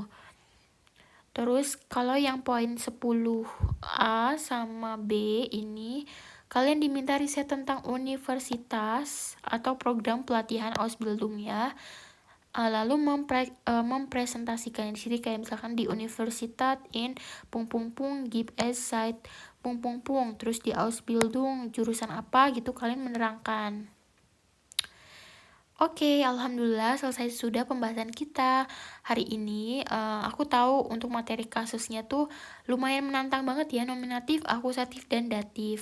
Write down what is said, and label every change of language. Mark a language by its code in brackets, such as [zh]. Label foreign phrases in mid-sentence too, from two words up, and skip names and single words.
[id] Terus kalau yang poin 10A sama B ini, kalian diminta riset tentang universitas atau program pelatihan Ausbildung ya. Lalu mempresentasikan di sini kayak misalkan di [de] Universität in pung pung pung gibt es seit pung pung pung, [id] terus di Ausbildung jurusan apa gitu kalian menerangkan. Oke, alhamdulillah selesai sudah pembahasan kita hari ini. Aku tahu untuk materi kasusnya tuh lumayan menantang banget ya, nominatif, akusatif, dan datif.